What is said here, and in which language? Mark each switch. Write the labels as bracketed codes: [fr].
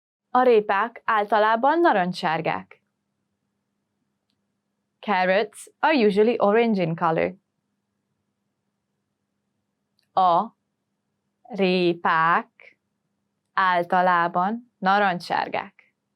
[hu] A répák általában narancssárgák. [en] Carrots are usually orange in color. [hu] A répák általában narancssárgák.